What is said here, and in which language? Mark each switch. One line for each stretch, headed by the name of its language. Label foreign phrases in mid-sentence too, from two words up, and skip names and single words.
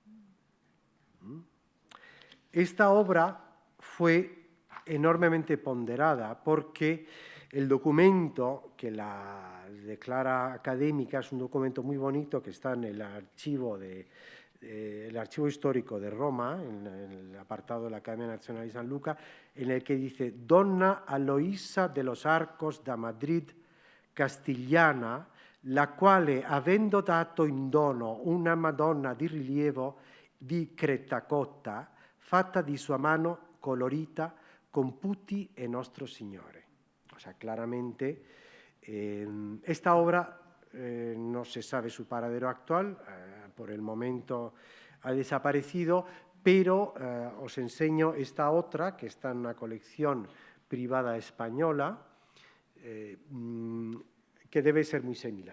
Spanish: Esta obra fue enormemente ponderada porque el documento que la declara académica es un documento muy bonito que está en el archivo histórico de Roma, en el apartado de la Academia Nazionale di San Luca, en el que dice:
Italian: Donna Aloisa de los Arcos da Madrid Castigliana, la quale, avendo dato in dono una Madonna di rilievo di Cretacotta, fatta di sua mano, colorita, con putti e Nostro Signore.
Spanish: O sea, claramente, esta obra no se sabe su paradero actual, por el momento ha desaparecido, pero os enseño esta otra, que está en una colección privada española, que debe ser muy similar.